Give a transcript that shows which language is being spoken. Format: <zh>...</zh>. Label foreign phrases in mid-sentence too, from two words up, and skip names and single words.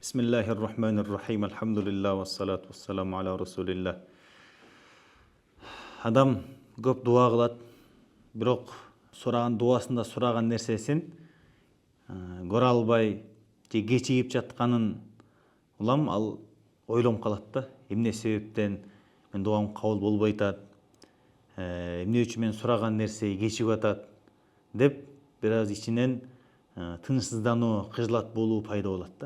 <ar>بسم الله الرحمن الرحيم. الحمد لله والصلاة والسلام على رسول الله.</ar> <ky>Адам көп дуа кылат, бирок сураган дуасында сураган нерсесин көрө албай же кечигип жатканын улам ал ойлонуп калат да. Эмне себептен мен дуам кабыл болбой атат? Эмне үчүн мен сураган нерсе кечигип атат деп бир аз ичинен тынчсыздануу, кыжылат болуу пайда болот да.</ky>